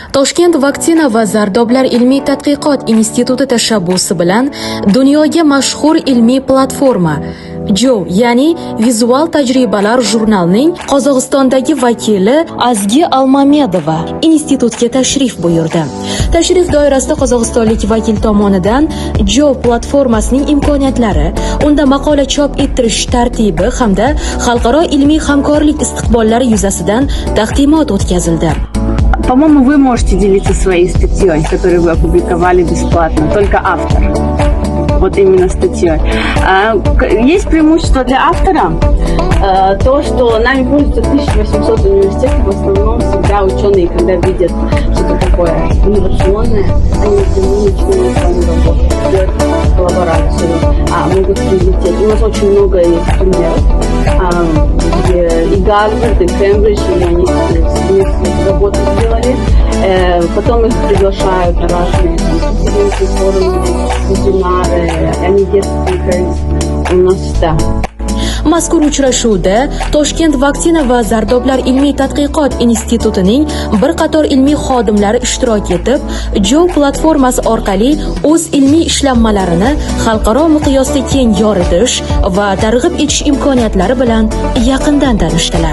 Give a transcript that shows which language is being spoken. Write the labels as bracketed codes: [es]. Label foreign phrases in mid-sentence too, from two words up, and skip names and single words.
[uz] Toshkent vaksina va zardoblar ilmiy tadqiqot instituti tashabbusi bilan dunyoga mashhur ilmiy platforma JOV, ya'ni Vizual tajribalar jurnalining Qozog'istondagi vakili Azgi Almamedova institutga tashrif buyurdi. Tashrif doirasida qozog'istonlik vakil tomonidan JOV platformasining imkoniyatlari, unda maqola chop ettirish tartibi hamda xalqaro ilmiy hamkorlik istiqbollari yuzasidan taqdimot o'tkazildi. [ru] По-моему, вы можете делиться своей статьей, которую вы опубликовали бесплатно, только автор. Вот именно статьей. Есть преимущество для автора, то, что нами пользуются 1800 университетов, в основном всегда ученые, когда видят что-то такое инновационное, они напрямую начинают с вами работать, делать коллаборацию, могут прилететь. У нас очень много есть примеров, где и Гарвард, и Кембридж, и они вместе работу сделали. Потом их приглашают на разные конференции, форумы, вебинары, они действуют у нас всегда. [uz] Mazkur uchrashuvda Toshkent vaksina va zardoblar ilmiy tadqiqot institutining bir qator ilmiy xodimlari ishtirok etib, JOV platformasi orqali o'z ilmiy ishlanmalarini xalqaro miqyosda keng yoritish va targ'ib etish imkoniyatlari bilan yaqindan tanishdilar.